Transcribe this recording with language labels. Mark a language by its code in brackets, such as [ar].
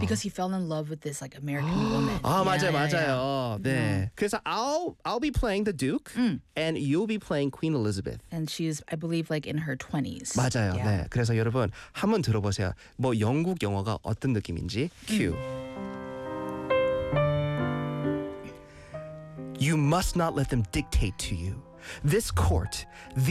[en] because he fell in love with this like American woman. [ko] 아 맞아요, 맞아요. 네. [en] 그래서 I'll be playing the Duke, and you'll be playing Queen Elizabeth. And she's, I believe, like in her 20s. [ko] 맞아요. Yeah. 네, 그래서 여러분 한번 들어보세요. 뭐 영국 영어가 어떤 느낌인지. [en] Cue. You must not let them dictate to you. This court, these